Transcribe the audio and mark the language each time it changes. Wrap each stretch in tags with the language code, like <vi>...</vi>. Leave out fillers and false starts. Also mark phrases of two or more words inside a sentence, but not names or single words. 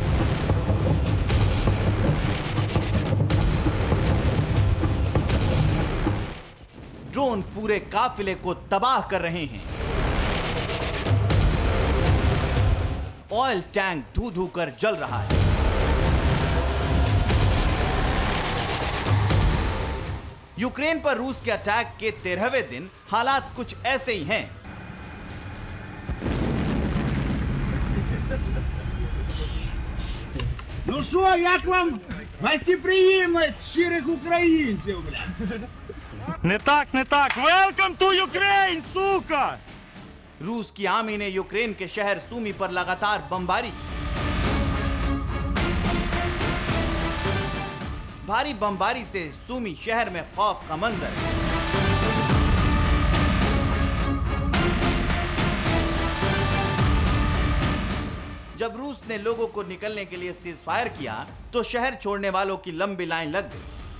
<hi>ड्रोन पूरे काफिले को तबाह कर रहे हैं। ऑयल टैंक धू धू कर जल रहा है। यूक्रेन पर रूस के अटैक के 13वें दिन हालात कुछ ऐसे ही हैं।</hi> <uk>Ну що, як вам гостеприємність щирих українців, бля? Не так, не так.</uk> <en>Welcome to Ukraine,</en> <uk>сука!</uk> <hi>रूस की आर्मी ने यूक्रेन के शहर सूमी पर लगातार बमबारी की। भारी बमबारी से सूमी शहर में खौफ का मंजर है। जब रूस ने लोगों को निकलने के लिए सीज फायर किया तो शहर छोड़ने वालों की लंबी लाइन लग गई।</hi>